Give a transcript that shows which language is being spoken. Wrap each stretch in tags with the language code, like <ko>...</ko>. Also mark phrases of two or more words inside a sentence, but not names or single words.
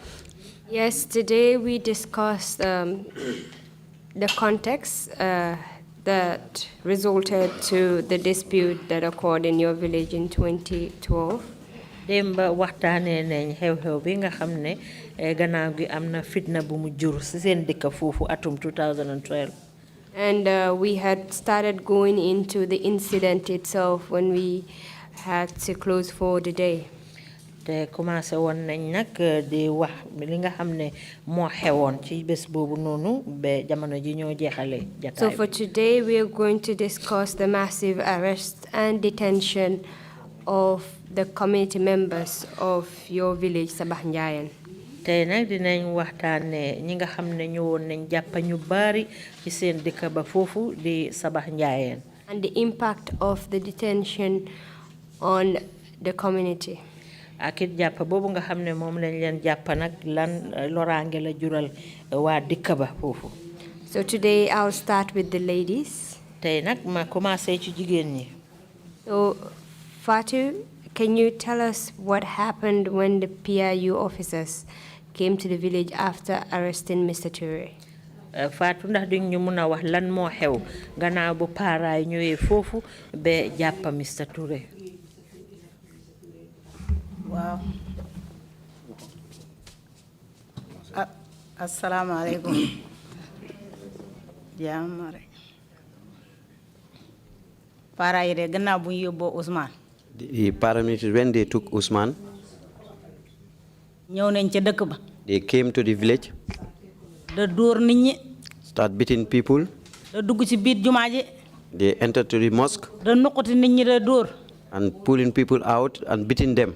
<en>Yes, today we discussed the context, that resulted to the dispute that occurred in your village in 2012.</en> <wo>Demba waxtaanee nañ xew-xew bi nga xam ne gannaaw gi am na fitna bu mu jur si seen dëkk foofu atum 2012.</wo> <en>And we had started going into the incident itself when we had to close for the day.</en> <wo>Te commencé woon nañ nag di wax li nga xam ne moo xewoon ci bés boobu noonu ba jamono ji ñoo jeexale jataay.</wo> <en>So for today we are going to discuss the massive arrest and detention of the community members of your village, Sabah Njayan.</en> <wo>Tey nag dinañ waxtaane ñi nga xam ne ñëwoon nañ jàpp ñu bari ci seen dëkk ba foofu di Sabah Njayan.</wo> <en>And the impact of the detention on the community.</en> <wo>Akit jàpp boobu nga xam ne moom lañ leen jàpp nag lan loraange la jural waa dëkk ba foofu.</wo> <en>So today I'll start with the ladies.</en> <wo>Tey nag ma commencé ci jigéen ñi.</wo> <en>So Fatou, can you tell us what happened when the PIU officers came to the village after arresting Mr. Toure?</en> <wo>Fatou ndax duñ ñu mun a wax lan moo xew gannaaw bu paaraay ñëwee foofu ba jàpp Mr. Toure.</wo> <ar>Wow. السلام عليكم.</ar> <wo>Jamare. Paaraay de gannaaw bu ñu yóbboo Ousmane.</wo> <en>The paramilitaries, when they took Usman, they came to the village, start beating people, they entered to the mosque, and pulling people out and beating them.</en>